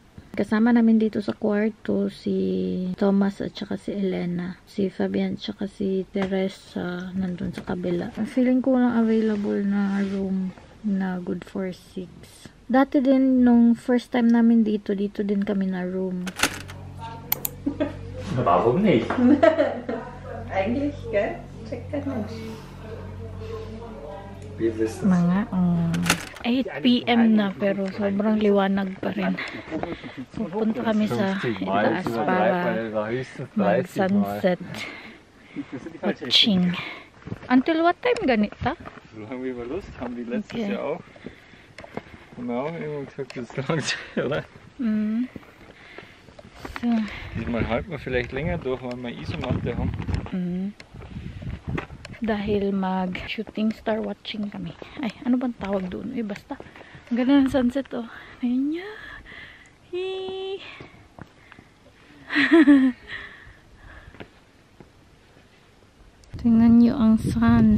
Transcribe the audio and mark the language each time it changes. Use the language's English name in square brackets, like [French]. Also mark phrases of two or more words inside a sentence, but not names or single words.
[Filipino] Kasama namin dito sa kwarto si Thomas at saka si Elena. Si Fabian at saka si Teresa nandun sa kabila. Feeling ko lang available na room na [English] good for [Filipino] 6. Dati din nung [English] first time [Filipino] namin dito din kami na room. [German] Warum nicht? Eigentlich, gell? [Filipino] Check ka na. Mga 8 PM na pero sobrang liwanag pa rin. Pupunta kami sa itaas para mag- [English] sunset watching. Until what time ganita? [German] Solange wir Lust haben, wie letztes Jahr auch. Haben wir auch immer gesagt, das ist lang, oder? So. Diesmal halten wir vielleicht länger durch, weil wir Isomatte haben. [Filipino] Dahil mag- [English] shooting star watching [Filipino] kami. Ay, ano bang tawag doon? Eh, basta. Ang ganda ng sunset, oh. Ayun niya. Tingnan niyo ang sun.